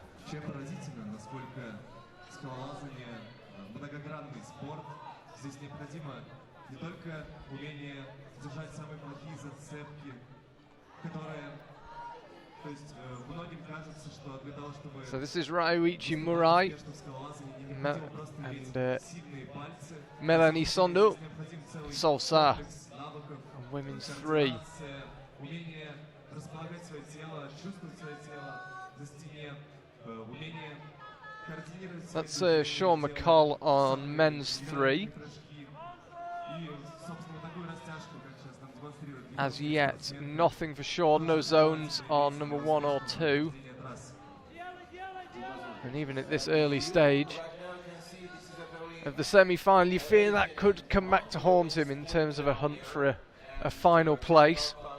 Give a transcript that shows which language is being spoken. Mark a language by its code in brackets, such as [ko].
[ru] Чем поразительно, насколько скалолазание многогранный спорт. Здесь необходимо не только умение держать самые плохие зацепки, которые, то есть многим кажется, что для того, чтобы... [en] So this is Ryuichi Murai and Melanie Sondo, Solsa, and women's 3. [ru] Умение располагать свое тело, чувствовать свое тело за стене, умение координировать... [en] That's Sean McCall on men's 3. As yet, nothing for Sean, no zones on number 1 or 2. And even at this early stage of the semi-final, you fear that could come back to haunt him in terms of a hunt for a final place.